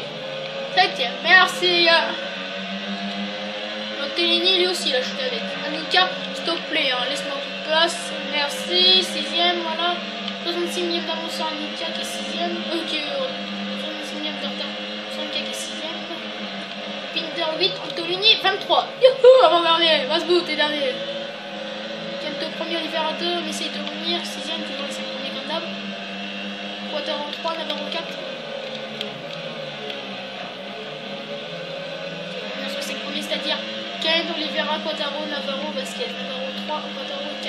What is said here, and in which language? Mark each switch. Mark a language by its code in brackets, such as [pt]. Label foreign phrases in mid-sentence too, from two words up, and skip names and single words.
[fr] 7e, merci. Tellini lui aussi là, je suis avec. Anika, s'il te plaît, hein, laisse-moi toute place. Merci, 6e, voilà. 66e d'avance sur Anika qui est 6e. Ok, 66e de retard sur Anika qui est 6e. Pinder 8, Tellini 23. Youhou, avant-dernier, Masbout t'es dernier. Kento premier, Oliveira 2, on essaye de revenir. 6e, toujours les 5 premiers comme d'hab. Quattaro 3, Navarro 4. On a 5 premiers, c'est-à-dire Ken, Oliveira, Quattaro, Navarro, Vasquez, Navarro 3, Quattaro 4.